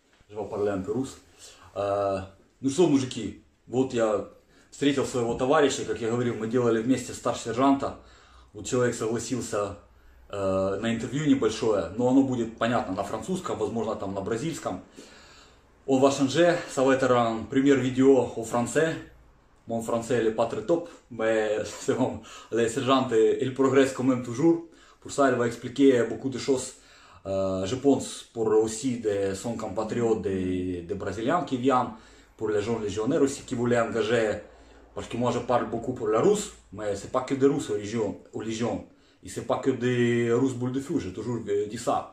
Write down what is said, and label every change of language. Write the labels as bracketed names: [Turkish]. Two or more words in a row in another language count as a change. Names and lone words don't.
[French] Je vais parler un peu russe. [Russian] Ну что, мужики, вот я встретил своего товарища, как я говорил, мы делали вместе старшего сержанта. Вот человек согласился на интервью небольшое, но оно будет понятно на французском, возможно там на бразильском. [French] On va changer, ça va être un première vidéo au français. Mon français n'est pas très top, mais c'est bon, le sergent il progresse quand même toujours. Pour ça, il va expliquer beaucoup de choses, je pense, pour aussi son compatriote des Brésiliens qui viennent, pour les gens légionnaires aussi qui voulaient engager, parce que moi je parle beaucoup pour la Russe, mais c'est pas que des Russes aux Légion, et c'est pas que des Russes boules de feu, j'ai toujours dit ça.